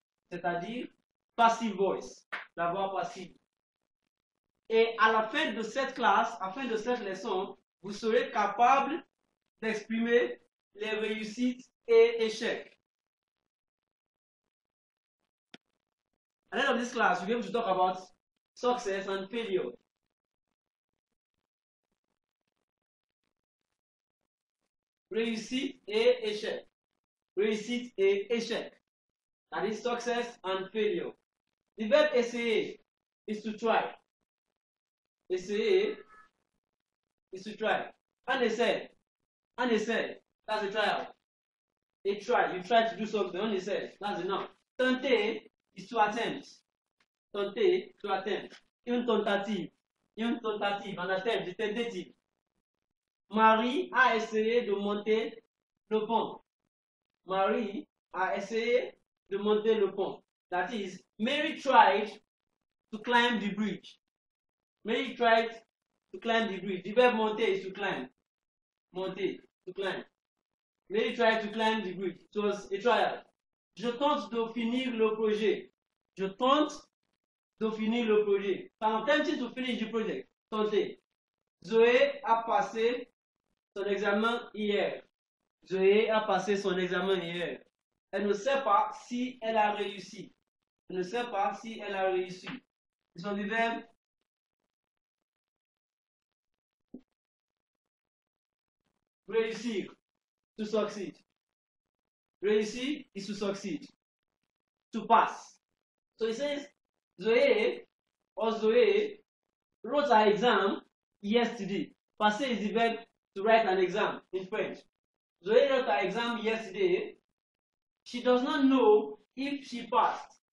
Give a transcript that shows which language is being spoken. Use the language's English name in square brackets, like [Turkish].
[French] C'est-à-dire [English] passive voice. [French] La voix passive. Et à la fin de cette classe, à la fin de cette leçon, vous serez capable d'exprimer les réussites et échecs. [English] At the end of this class, we'll be able to talk about success and failure. [French] Réussite et échec. Réussite et échec. [English] That is success and failure. The verb essayer is to try. Essayer is to try. [French] Un essai. Un essai. [English] That's a trial. A try. You try to do something. [French] Un essai. [English] That's enough. Tenter is to attempt. Tenter, to attempt. [French] Une tentative. Une tentative. [English] An attempt. [French] Une tentative. Marie a essayé de monter le pont. Marie a essayé de monter le pont. [English] That is, Mary tried to climb the bridge. Mary tried to climb the bridge. The verb monter is to climb. Monter, to climb. Mary tried to climb the bridge. It was a trial. [French] Je tente de finir le projet. Je tente de finir le projet. [English] I'm attempting to finish the project. [French] Tenter. Zoé a passé son examen hier. Zoé a passé son examen hier. Elle ne sait pas si elle a réussi. Elle ne sait pas si elle a réussi. Ce sont des verbes réussir, [English] to succeed. Réussir is to succeed. To pass. So it says, Zoé wrote her exam yesterday. Passer is the verb to write an exam in French. Zoé wrote her exam yesterday. She does not know if she passed.